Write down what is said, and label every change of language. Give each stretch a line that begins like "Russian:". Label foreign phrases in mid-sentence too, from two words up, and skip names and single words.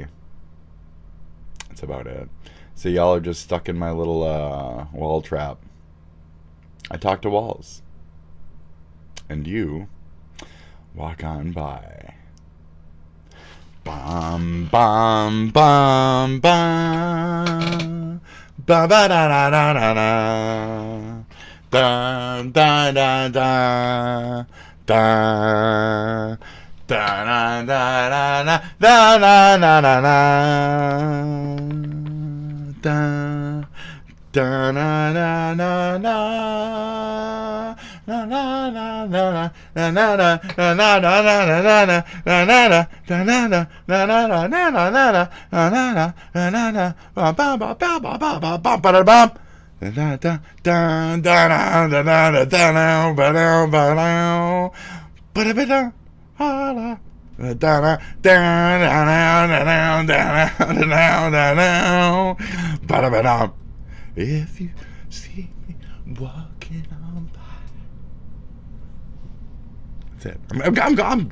English: That's about it. So y'all are just stuck in my little wall trap. I talk to walls. And you walk on by. Bum, bum, bum, bum. Ba ba da da da da da. Dun dun dun dun dun. Da na na na na da na na na na da da na na na na na na na na na na na na na na na na na na if you see me walking on by. That's it. I'm gone.